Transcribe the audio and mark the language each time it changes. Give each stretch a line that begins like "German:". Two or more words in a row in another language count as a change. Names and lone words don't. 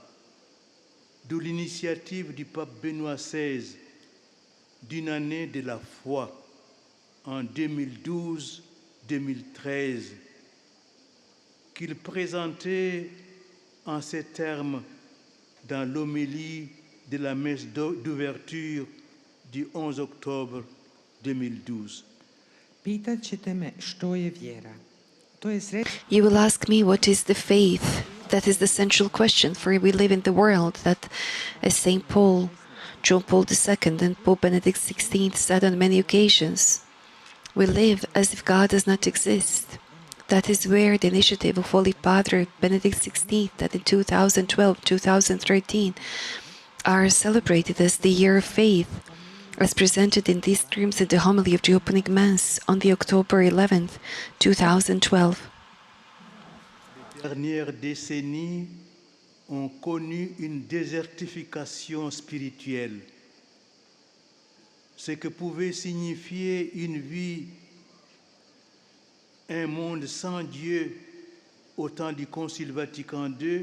French: D'où l'initiative du pape Benoît XVI d'une année de la foi en 2012-2013, qu'il présentait en ces termes dans l'homélie de la messe d'ouverture du 11 octobre 2012.
Croatian: Pitat ćete me što je vjera. To je
English: You will ask me what is the faith? That is the central question, for we live in the world that, as St. Paul, John Paul II, and Pope Benedict XVI said on many occasions, we live as if God does not exist. That is where the initiative of Holy Father Benedict XVI, that in 2012-2013 are celebrated as the Year of Faith, as presented in these terms in the homily of the opening Mass on the October 11th, 2012.
French: Les dernières décennies ont connu une désertification spirituelle, ce que pouvait signifier une vie, un monde sans Dieu au temps du Concile Vatican II.